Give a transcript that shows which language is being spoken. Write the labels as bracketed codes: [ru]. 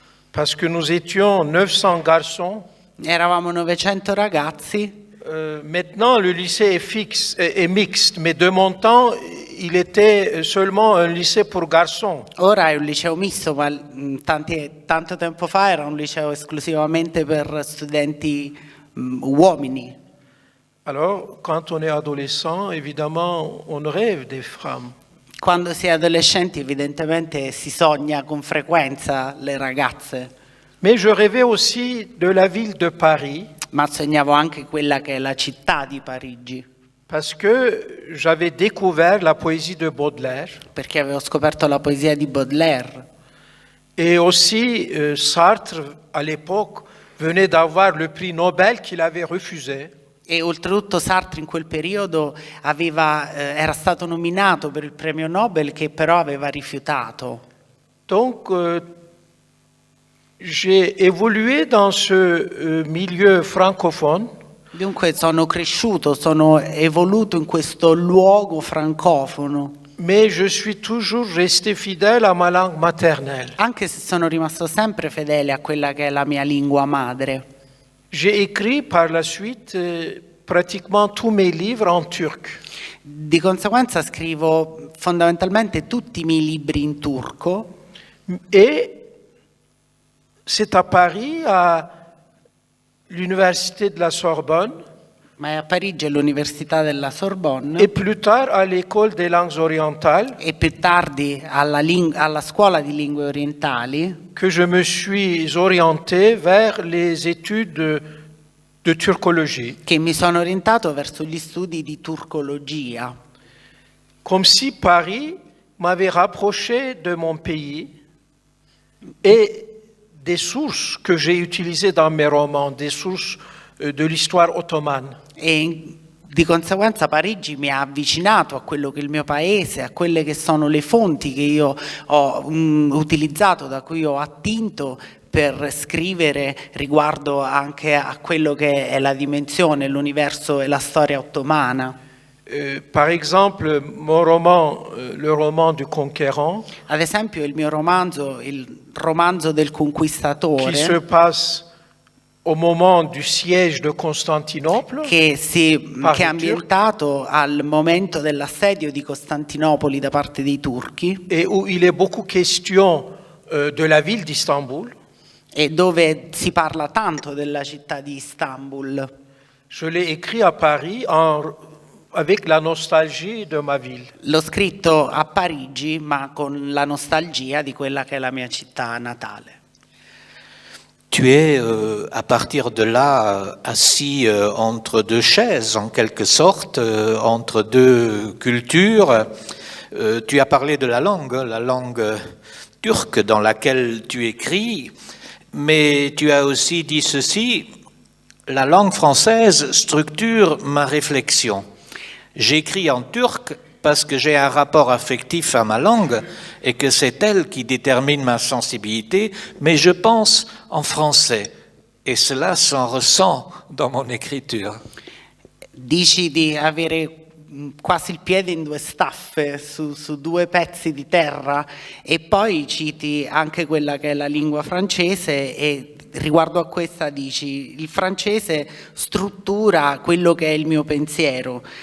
[fr] parce que nous étions 900 garçons. [it] Eravamo 900 ragazzi. [fr] Maintenant, le lycée est mixte, mais de mon temps, il était seulement un lycée pour garçons. [it] Ora è un liceo misto, ma tanto tempo fa era un liceo esclusivamente per studenti uomini. [fr] Alors, quand on est adolescent, évidemment, on rêve des femmes. [it] Quando si è adolescenti evidentemente si sogna con frequenza le ragazze, [fr] Mais je rêvais aussi de la ville de Paris, [it] ma sognavo anche quella che è la città di Parigi. [fr] parce que j'avais découvert la poésie de Baudelaire [it] perché avevo scoperto la poesia di Baudelaire [fr] et aussi Sartre, à l'époque, venait d'avoir le prix Nobel qu'il avait refusé. [it] e oltretutto Sartre in quel periodo era stato nominato per il premio Nobel che però aveva rifiutato. [fr] Donc, j'ai évolué dans ce milieu francophone. [it] Dunque sono cresciuto, sono evoluto in questo luogo francofono, [fr] Mais je suis toujours resté fidèle à ma langue maternelle. [it] anche se sono rimasto sempre fedele a quella che è la mia lingua madre. [fr] J'ai écrit par la suite pratiquement tous mes livres en turc. [it] Di conseguenza scrivo fondamentalmente tutti i miei libri in turco [fr] Et c'est à Paris, à l'université de la Sorbonne, [it] ma è a Parigi all'Università della Sorbonne [fr] et plus tard à l'école des langues orientales, [it] e più tardi alla scuola di lingue orientali [fr] que je me suis orienté vers les études de turcologie. [it] che mi sono orientato verso gli studi di turcologia, [fr] Comme si Paris m'avait rapproché de mon pays et des sources que j'ai utilisées dans mes romans, des sources de l'histoire ottomane. [it] e di conseguenza Parigi mi ha avvicinato a quello che è il mio paese, a quelle che sono le fonti che io ho utilizzato, da cui ho attinto per scrivere riguardo anche a quello che è la dimensione, l'universo e la storia ottomana. [fr] Par exemple, mon roman, le roman du Conquérant, [it] Ad esempio il mio romanzo, il romanzo del [fr] qui se [it] conquistatore, [fr] passe au moment du siège de Constantinople, [it] che è Turchi. ambientato al momento dell'assedio di Costantinopoli da parte dei turchi [fr] et où il est beaucoup question de la ville d'Istanbul. [it] e dove si parla tanto della città di Istanbul. [fr] Je l'ai écrit à Paris avec la nostalgie de ma ville. [it] L'ho scritto a Parigi, ma con la nostalgia di quella che è la mia città natale. [fr] Tu es, à partir de là, assis entre deux chaises, en quelque sorte, entre deux cultures. Tu as parlé de la langue turque dans laquelle tu écris, mais tu as aussi dit ceci: la langue française structure ma réflexion. J'écris en turc parce que j'ai un rapport affectif à ma langue et que c'est elle qui détermine ma sensibilité, mais je pense en français et cela s'en ressent dans mon écriture. [it] Dici di avere quasi il piede in due staffe su due pezzi di terra e poi citi anche quella che è la lingua francese e riguardo a questa dici il francese struttura quello che è il mio pensiero.